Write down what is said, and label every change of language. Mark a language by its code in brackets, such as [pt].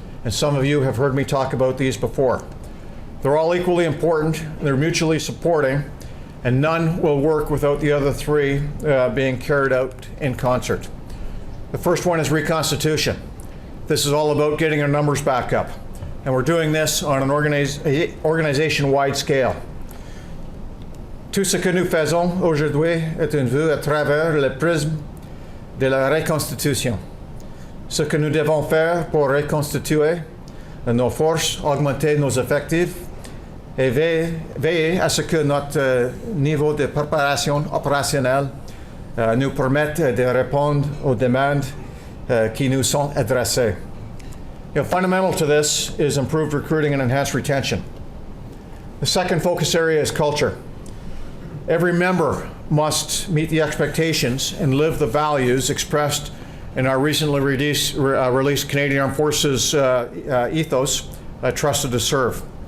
[en] And some of you have heard me talk about these before. They're all equally important, they're mutually supporting, and none will work without the other 3 being carried out in concert. The first one is reconstitution. This is all about getting our numbers back up, and we're doing this on an organization-wide scale. [fr] Tout ce que nous faisons aujourd'hui est une vue à travers le prisme de la reconstitution. Ce que nous devons faire pour reconstituer nos forces, augmenter nos effectifs et veiller à ce que notre niveau de préparation opérationnelle nous permette de répondre aux demandes qui nous sont adressées. [en] Fundamental to this is improved recruiting and enhanced retention. The second focus area is culture. Every member must meet the expectations and live the values expressed in our recently released Canadian Armed Forces ethos, Trusted to Serve.